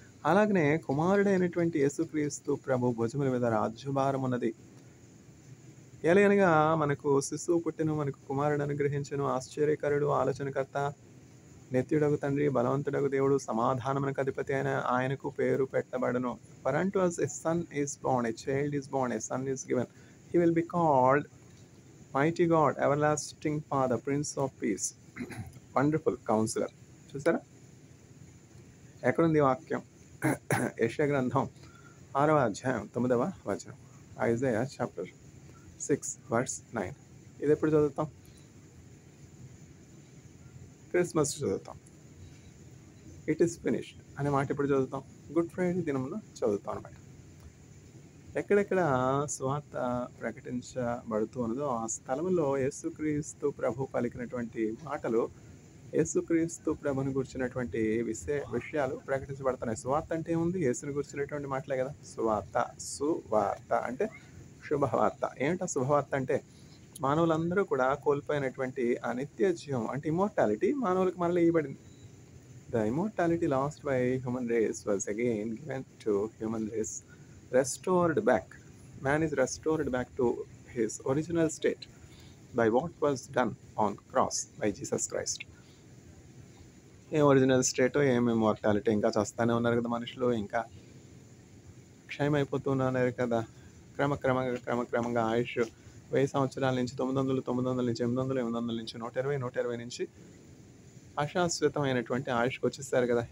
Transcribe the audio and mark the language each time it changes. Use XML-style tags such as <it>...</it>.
<te>అలాగనే కుమారుడైనటువంటి యేసుక్రీస్తు ప్రభు భుజముల మీద రాజ్యభారం ఉన్నది. ఎలయనగా మనకు శిశువు పుట్టెను, మనకు కుమారుడు అనుగ్రహించెను, ఆశ్చర్యకరుడు, ఆలోచనకర్త, నిత్యుడగు తండ్రి, బలవంతుడగు దేవుడు, సమాధానమునకు అధిపతి అయిన ఆయనకు పేరు పెట్టబడును.</te> <en>For unto us a son is born, a child is born, a son is given. He will be called Mighty God, Everlasting Father, Prince of Peace, Wonderful Counselor.</en> <te>చూసారా? ఎక్కడుంది ఈ వాక్యం? యెషయా గ్రంథం 6వ అధ్యాయం 9వ వచనం.</te> <en>Isaiah chapter 6 verse 9.</en> <te>ఇది ఎప్పుడు చదువుతాం? క్రిస్మస్ చదువుతాం.</te> <en>it is finished</en> <te>అనే మాట ఎప్పుడు చదువుతాం? గుడ్ ఫ్రైడే దినంలో చదువుతాం అనమాట. ఎక్కడెక్కడ స్వార్థ ప్రకటించబడుతూ ఉన్నదో ఆ స్థలంలో యేసుక్రీస్తు ప్రభు పలికినటువంటి మాటలు, యేసుక్రీస్తు ప్రభుని గురించినటువంటి విషయాలు ప్రకటించబడుతున్నాయి. సువార్త అంటే ఏముంది? యేసుని గురించినటువంటి మాటలే కదా సువార్త. సువార్త అంటే శుభవార్త. ఏమిటా శుభవార్త అంటే? మానవులందరూ కూడా కోల్పోయినటువంటి ఆ నిత్య జీవం అంటే ఇమ్మోర్టాలిటీ మానవులకు మరలా ఇవ్వబడింది.</te> <en>The immortality lost by human race was again given to human race, restored back. Man is restored back to his original state by what was done on cross by Jesus Christ.</en> <te>ఏం original స్టేటో, ఏం immortality, ఇంకా చస్తానే ఉన్నారు కదా మనుషులు, ఇంకా క్షయమైపోతున్నారు కదా. క్రమక్రమంగా ఆయుష్ 1000 సంవత్సరాల నుంచి 900 నుంచి 800 800 నుంచి 120 నుంచి అశాశ్వతమైనటువంటి ఆయుష్కి వచ్చేస్తారు కదా.</te>